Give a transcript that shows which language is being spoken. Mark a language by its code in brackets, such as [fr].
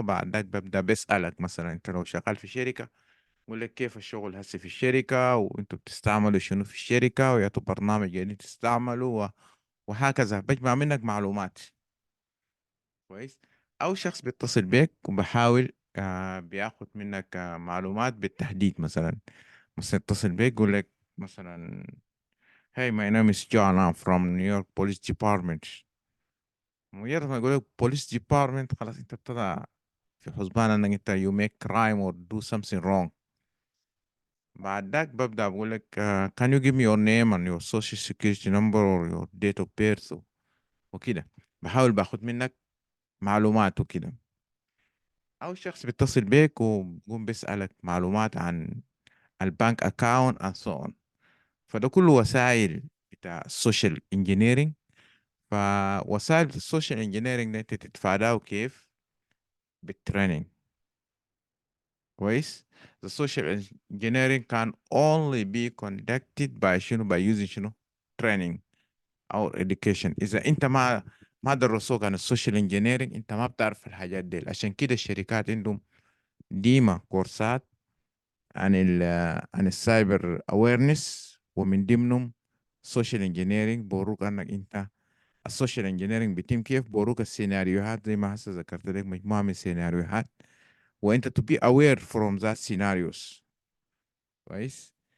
[ar] بعد ذاك ببدأ بسألك، مثلا أنت لو شغال في شركة بقول لك كيف الشغل هسه في الشركة، وأنتوا بتستعملوا شنو في الشركة، ويا برنامج جديد تستعملوا وهكذا. بجمع منك معلومات. كويس. أو شخص بيتصل بيك وبحاول بياخد منك معلومات بالتحديد. مثلا يتصل بيك يقول لك مثلا [en] Hey, my name is John. I'm from New York Police Department. [ar] مجرد ما يقول لك Police Department خلاص انت بتضع في حسبان انك انت [en] you make crime or do something wrong. [ar] بعد ذاك ببدأ بقول لك [en] can you give me your name and your social security number or your date of birth [ar] وكده. بحاول باخد منك معلومات وكده. أو شخص بيتصل بيك وبيقوم بيسألك معلومات عن البنك أكاونت [en] and so on. [ar] فده كله وسائل بتاع السوشيال انجينيرينج. فوسائل السوشيال انجينيرينج ده انت تتفاداه كيف؟ بالتريننج. كويس. [en] the social engineering can only be conducted by شنو by using شنو training او education. [ar] اذا انت ما درسوك عن السوشيال انجينيرينج انت ما بتعرف الحاجات دي. عشان كده الشركات عندهم ديما كورسات عن عن السايبر اويرنس، ومن ضمنهم سوشيال انجينيرينج. بوروك انك انت السوشيال انجينيرينج بيتم كيف، بوروك السيناريوهات زي ما هسه ذكرت لك مجموعه من السيناريوهات، وانت [en] to be aware from that scenarios. [ar] كويس.